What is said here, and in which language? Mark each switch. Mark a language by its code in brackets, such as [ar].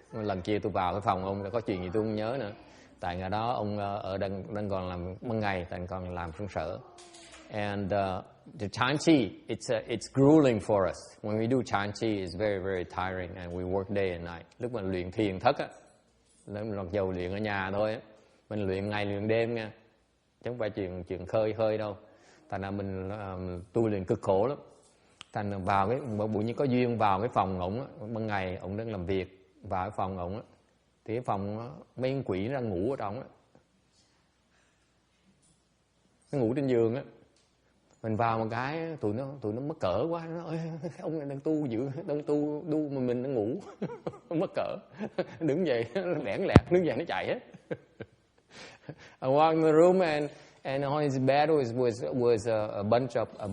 [vi] Lần kia tôi vào cái phòng ông, có chuyện gì tôi không nhớ nữa. Tại ngày đó ông ở đang còn làm ban ngày, tại còn làm công sở. [en] And the chanchi, it's grueling for us. When we do chanchi, it's very very tiring, and we work day and night. [vi] Lúc mình luyện thiền thất á, mặc dầu luyện ở nhà thôi á, mình luyện ngày luyện đêm nha, chứ không phải chuyện khơi đâu. Thành ra mình tu luyện cực khổ lắm. Thành vào cái buổi như có duyên vào cái phòng ổng á, ban ngày ổng đang làm việc, vào cái phòng ổng á, thì cái phòng mấy con quỷ nó đang ngủ ở trong á, nó ngủ trên giường á. Mình vào một cái tụi nó mắc cỡ quá, nó nói ông này đang tu dữ, đang tu mà mình đang ngủ. Mắc cỡ, đứng dậy nó bẽn lẹt, đứng dậy nó chạy hết. [en] I walked in the room and on his bed was a bunch of